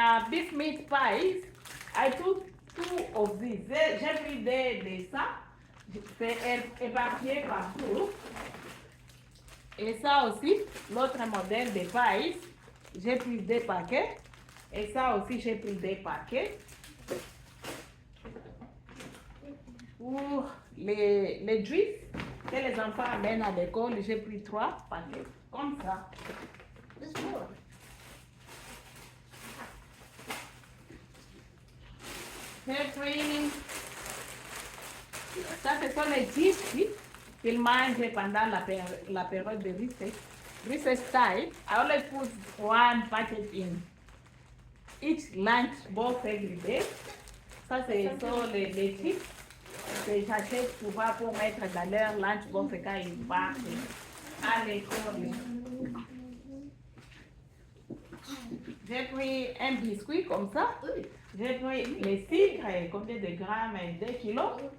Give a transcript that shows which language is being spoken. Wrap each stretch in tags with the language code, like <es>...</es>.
<en>Beef meat pies, I took 2 of these.</en> <fr>J'ai pris de ça, c'est éparpillé partout. Et ça aussi, l'autre modèle de pies, j'ai pris 2 paquets. Et ça aussi, j'ai pris 2 paquets. Pour les juifs que les enfants amènent à l'école, j'ai pris 3 paquets, comme ça. J'ai pris, ça ce sont les chips qu'ils mangent pendant la période de recess time.</fr> <en>I always put 1 packet in each lunch box every day.</en> <fr>Ça c'est les chips. J'achète souvent pour mettre dans leur lunchbox quand ils partent à l'école. J'ai pris un biscuit comme ça. J'ai pris les sucres, combien de grammes? 2 kilos.</fr>